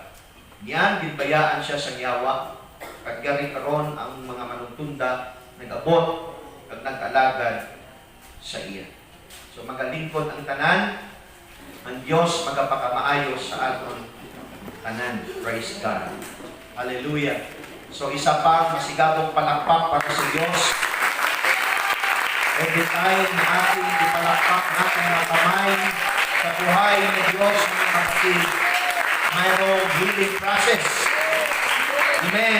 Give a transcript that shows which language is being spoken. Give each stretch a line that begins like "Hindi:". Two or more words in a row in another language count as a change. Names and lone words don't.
Hiligaynon: Niyan ginbayaan siya sa yawa, kag gari karon ang mga manungtunda nag-abot kag nag-alagad sa iya. So magalingkod ang tanan, ang Dios magapakamaayo sa aton tanan.
English: Praise God. Hallelujah.
Filipino: So isa pa masigabong palakpak para sa Diyos. Every time na ating ipalakpak natin ang kamay sa buhay ni Diyos, mga kapatid, mayroong
English: healing process.
Filipino: Amen.